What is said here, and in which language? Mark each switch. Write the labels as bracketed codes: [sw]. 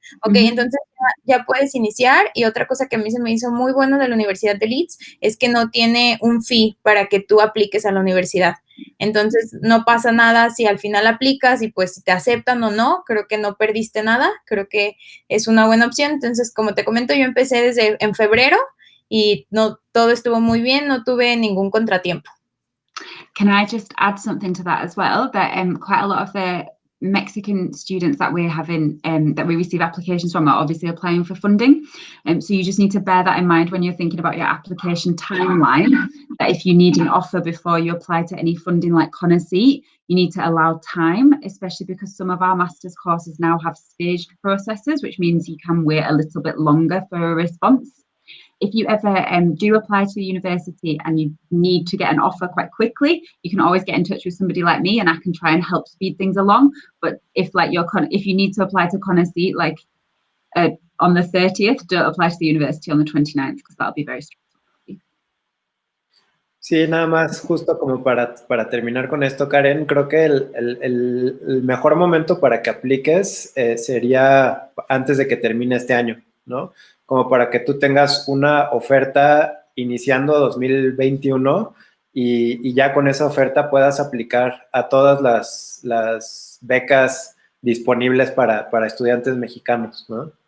[es] Ok, entonces ya puedes iniciar. Y otra cosa que a mí se me hizo muy bueno de la Universidad de Leeds es que no tiene un fee para que tú apliques a la universidad. Entonces, no pasa nada si al final aplicas y pues si te aceptan o no, creo que no perdiste nada, creo que es una buena opción. Entonces, como te comento, yo empecé desde en febrero y todo estuvo muy bien, no tuve ningún contratiempo. [en] Can I just add something to that as well? That quite a lot of the Mexican students that we're having, that we receive applications from, are obviously applying for funding. So you just need to bear that in mind when you're thinking about your application timeline, that if you need an offer before you apply to any funding like CONACYT, you need to allow time, especially because some of our master's courses now have staged processes, which means you can wait a little bit longer for a response. If you ever do apply to the university and you need to get an offer quite quickly, you can always get in touch with somebody like me and I can try and help speed things along. But if you need to apply to CONACYT on the 30th, don't apply to the university on the 29th because that'll be very stressful. [es] Sí, nada más justo como para terminar con esto, Karen, creo que el mejor momento para que apliques sería antes de que termine este año, ¿no? Como para que tú tengas una oferta iniciando 2021 y ya con esa oferta puedas aplicar a todas las becas disponibles para estudiantes mexicanos, ¿no?